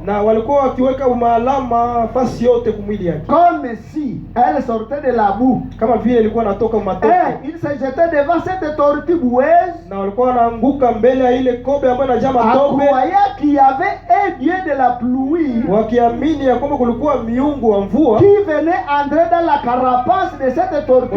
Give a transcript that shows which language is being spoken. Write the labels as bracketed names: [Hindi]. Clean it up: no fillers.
[Swahili] na walikuwa wakiweka maalama fasi yote kumwili yake, [French] comme si elle sortait de la boue. [Swahili] kama vile ilikuwa natoka matope, [French] Et il se jetait devant cette tortue boueuse, [Swahili] na walikuwa wanaanguka mbele ya ile kobe ambayo inajaa [French] en [Swahili] matope, [French] croyant qu'il y avait un dieu de la pluie [Swahili] wakiamini ya kwamba kulikuwa miungu wa mvua [French] qui venait entrer dans la carapace de cette tortue